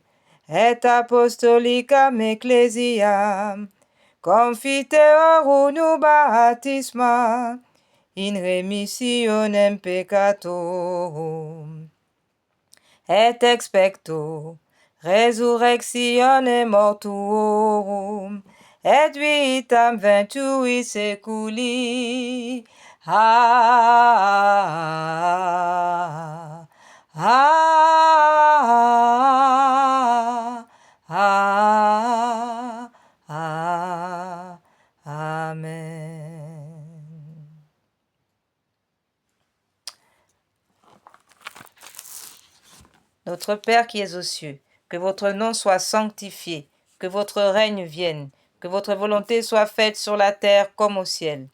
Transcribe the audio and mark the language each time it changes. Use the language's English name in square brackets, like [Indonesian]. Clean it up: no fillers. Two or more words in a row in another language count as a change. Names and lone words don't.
[Latin] et apostolicam ecclesiam, confiteor unu baptisma, in remissionem peccatorum, et expecto resurrectione mortuorum, et vitam ventui seculi. Amen. [French] Notre Père qui es aux cieux, que votre nom soit sanctifié, que votre règne vienne, que votre volonté soit faite sur la terre comme au ciel.